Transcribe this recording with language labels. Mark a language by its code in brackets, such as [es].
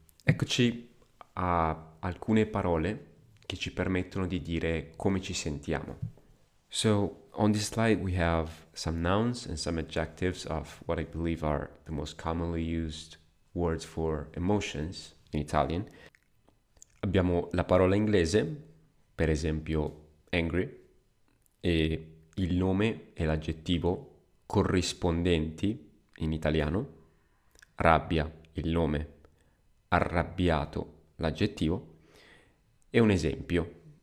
[it] Eccoci a alcune parole che ci permettono di dire come ci sentiamo. [en] So on this slide we have some nouns and some adjectives of what I believe are the most commonly used words for emotions in Italian. [it] Abbiamo la parola inglese, per esempio angry, e il nome e l'aggettivo corrispondenti in italiano, rabbia, il nome, arrabbiato, l'aggettivo, e un esempio.